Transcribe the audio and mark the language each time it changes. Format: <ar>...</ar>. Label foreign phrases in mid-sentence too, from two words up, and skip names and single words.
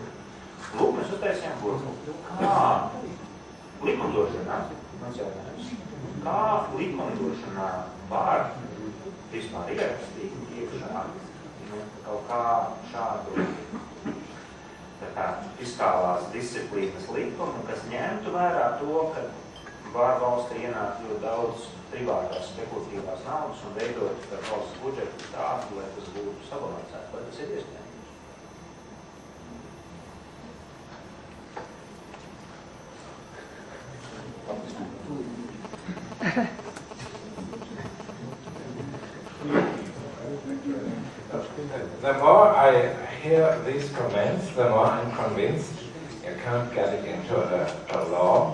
<lv>Lūk, mēs uztaisījām burbuļu. Kā likumdošanā, mans jautājums, kā likumdošanā var vispār ierakstīt iekšā kaut kā šādu fiskālās disciplīnas likumu, kas ņemtu vērā to, ka var valstī ienākt ļoti daudz privātās spekulatīvās naudas un veidot par valsts budžetu tādu, lai tas būtu sabalansēts. Vai tas ir iespējams?</lv> <en>The more I hear these comments, the more I'm convinced you can't get it into a law.</en>